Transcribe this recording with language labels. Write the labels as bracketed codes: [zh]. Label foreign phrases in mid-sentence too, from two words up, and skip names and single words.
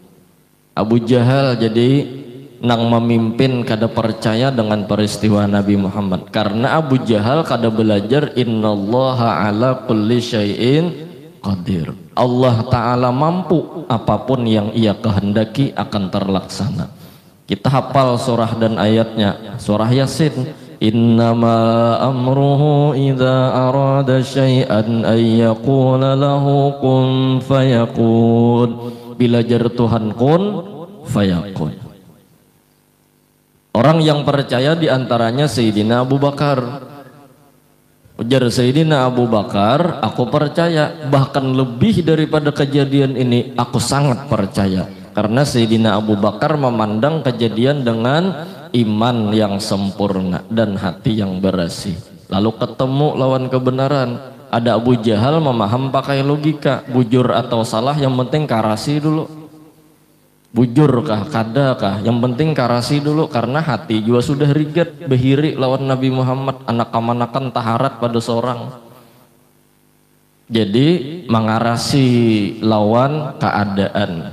[id] Abu Jahal jadi nang memimpin kada percaya dengan peristiwa Nabi Muhammad, karena Abu Jahal kada belajar [ar] innallaha ala kulli syai'in qadir. [id] Allah Ta'ala mampu apapun yang ia kehendaki akan terlaksana. Kita hafal surah dan ayatnya. Surah Yasin, [ar] innama amruhu idza arada syai'an ay yaqula lahu kun fayakun. [bjn] Bila jar Tuhan [ar] kun fayakun. [id] Orang yang percaya diantaranya Sayyidina Abu Bakar. Ujar Sayyidina Abu Bakar, aku percaya, bahkan lebih daripada kejadian ini aku sangat percaya. Karena Sayyidina Abu Bakar memandang kejadian dengan iman yang sempurna dan hati yang bersih. Lalu ketemu lawan kebenaran. Ada Abu Jahal memaham pakai logika, bujur atau salah yang penting karasi dulu. [bjn] Bujur kah, kada kah, yang penting karasi dulu. Karena hati juga sudah rigat, behiri lawan Nabi Muhammad, anak kamanakan taharat pada seorang. [id] Jadi mengarasi lawan keadaan.